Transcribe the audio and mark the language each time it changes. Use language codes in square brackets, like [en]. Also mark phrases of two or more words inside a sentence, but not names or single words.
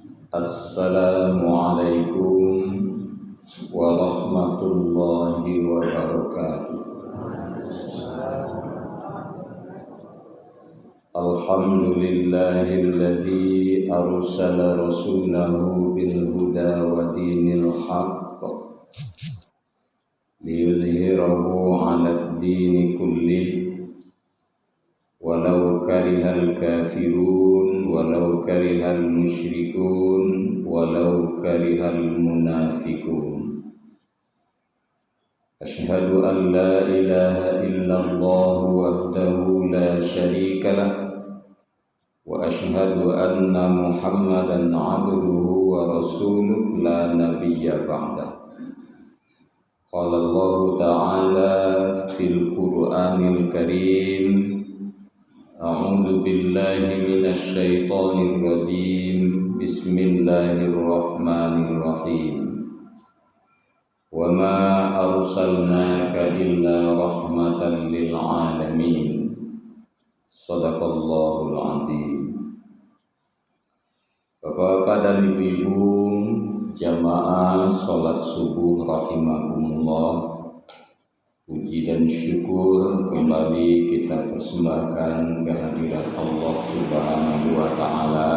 [ar] السلام عليكم ورحمة الله وبركاته. الحمد لله الذي أرسل رسوله بالهدى ودين الحق ليظهره على الدين كله ولو كره الكافرون ولو كره المشركون ولو كره المنافقون. أشهد أن لا إله إلا الله وحده لا شريك له وأشهد أن محمدا عبده ورسوله لا نبي بعده. قال الله تعالى في القرآن الكريم، أعوذ بالله من الشيطان الرجيم. بسم الله الرحمن الرحيم. وما أرسلناك إلا رحمة للعالمين. صدق الله العظيم. [id] Bapak-bapak dan ibu-ibu jamaah salat subuh rahimakumullah. Puji dan syukur kembali kita persembahkan kehadirat Allah [ar] سبحانه وتعالى.